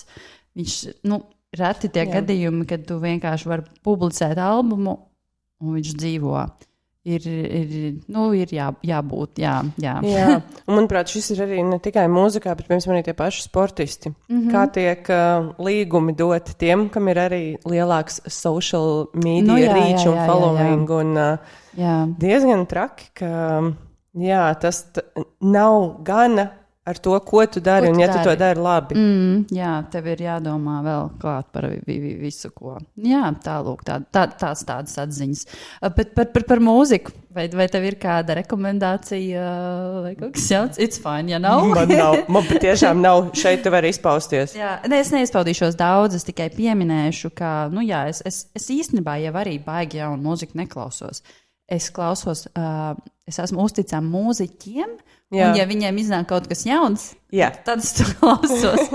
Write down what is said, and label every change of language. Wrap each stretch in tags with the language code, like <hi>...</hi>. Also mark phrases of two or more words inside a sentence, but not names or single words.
<lv>Viņš, reti tie gadījumi, kad tu vienkārši vari publicēt albumu un viņš dzīvo. Ir jābūt, jā. Un, manuprāt, šis ir arī ne tikai mūzikā, bet, piemēram, arī tie paši sportisti. Kā tiek līgumi doti tiem, kam ir arī lielāks</lv> <en>social media reach</en> <lv>un following. Un diezgan traki, ka tas nav gana ar to, ko tu dari, un ja tu to dari labi. Jā, tev ir jādomā vēl klāt par visu, ko. Jā, tālūk, tādas atziņas. Bet par mūziku, vai tev ir kāda rekomendācija, vai kaut kas jauns?</lv> <en>It's fine,</en> <lv>ja nav. Man patiešām nav. Šeit tu vari izpausties. Jā, es neizpaudīšos daudz, es tikai pieminēšu, ka, es īstenībā jau arī baigi jaunu mūziku neklausos. Es klausos, es esmu uzticama mūziķiem, un ja viņiem iznāk kaut kas jauns, tad es to klausos.</lv>